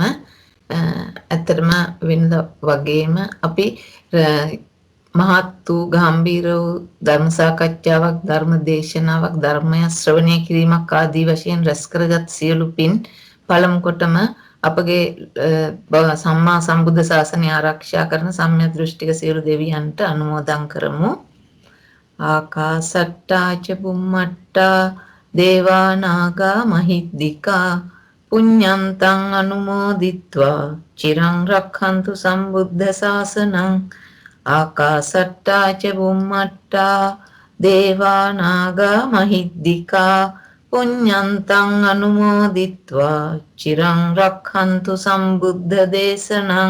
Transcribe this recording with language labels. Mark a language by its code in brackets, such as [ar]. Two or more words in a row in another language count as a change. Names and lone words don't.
[si] ඇත්තටම වෙනද වගේම අපි මහත් වූ ගම්බීර වූ ධර්ම සාකච්ඡාවක් ධර්ම දේශනාවක් ධර්මය ශ්‍රවණය කිරීමක් ආදී වශයෙන් රැස් කරගත් සියලු පින් පළමු කොටම අපගේ සම්මා සම්බුද්ධ ශාසනය ආරක්ෂා කරන සම්‍යක් දෘෂ්ටික සියලු දෙවියන්ට අනුමෝදන් කරමු. [pi] ආකාසට්ටා ච බුම්මට්ටා දේවා නාග මහිද්దికා පුඤ්ඤන්තං අනුමෝදිත්වා චිරං රක්ඛන්තු සම්බුද්ධ ශාසනං. ආකාසට්ටා ච බුම්මට්ටා දේවා නාග මහිද්దికා පුඤ්ඤන්තං අනුමෝදිත්වා චිරං රක්ඛන්තු සම්බුද්ධ දේශනං.